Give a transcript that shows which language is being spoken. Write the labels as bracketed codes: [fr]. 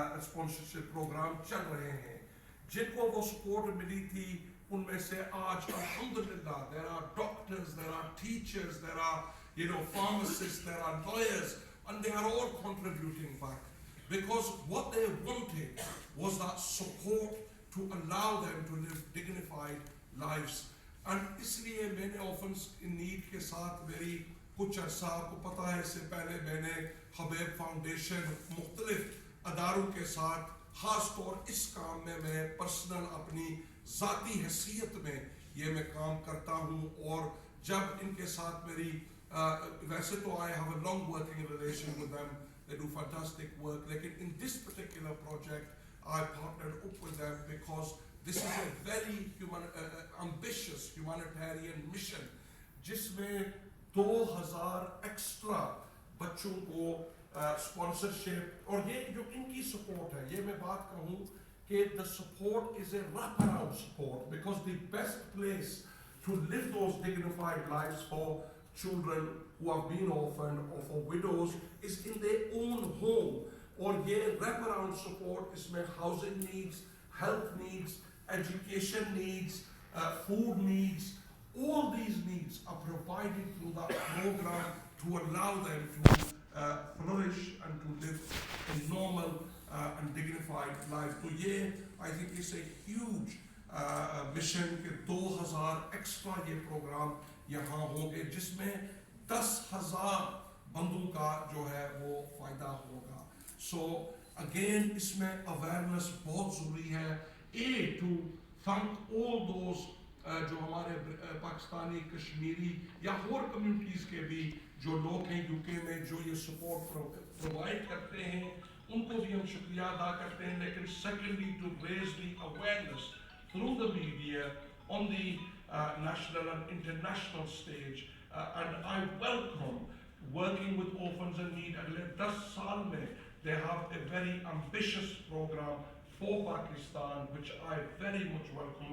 [en] sponsorship [ur] programme چل رہے ہیں, جن کو وہ سپورٹ ملی تھی ان میں سے آج [en] alhamdulillah there are doctors, there are teachers, there are pharmacists, there are lawyers, and they are all contributing back, because what they wanted was that support to allow them to live dignified lives. [ur] And اس لیے میں نے Orphans in Need کے ساتھ میری کچھ عرصہ, آپ کو پتا ہے اس سے پہلے میں نے حبیب فاؤنڈیشن مختلف اداروں کے ساتھ, خاص طور اس کام میں میں پرسنل اپنی ذاتی حیثیت میں یہ میں کام کرتا ہوں. اور جب ان کے ساتھ میری ویسے تو [en] I have a long working relation with them, they do fantastic work, لیکن in this particular project I partnered up with them because this is a very ambitious humanitarian mission [ur] جس میں 2000 ایکسٹرا بچوں کو [en] sponsorship, [ur] اور یہ جو ان کی support ہے, یہ میں بات کہوں کہ [en] the support is a wraparound support, because the best place to live those dignified lives for children who have been orphaned or for widows is in their own home. [ur] اور یہ [en] wraparound support [ur] اس میں [en] housing needs, health needs, education needs, food needs, all these needs are provided through that program to allow them to flourish and to live a normal and dignified life. So yeah, I think it's a huge mission [ur] کہ 2000 extra یہ programme یہاں ہوں گے جس میں 10,000 بندوں کا جو ہے وہ فائدہ ہوگا. [en] So again [ur] اس میں [en] awareness [ur] بہت ضروری ہے. [en] To thank all those [ur] جو ہمارے پاکستانی کشمیری یا اور کمیونٹیز کے بھی جو لوگ ہیں یو کے میں جو یہ سپورٹ پرووائڈ کرتے ہیں ان کو بھی ہم شکریہ ادا کرتے ہیں. [en] لیکن secondly to raise the awareness through the media on the national and international stage, and I welcome working with Orphans and Need. [ur] Agle 10 saal mein [en] they have a very ambitious program for Pakistan, which I very much welcome.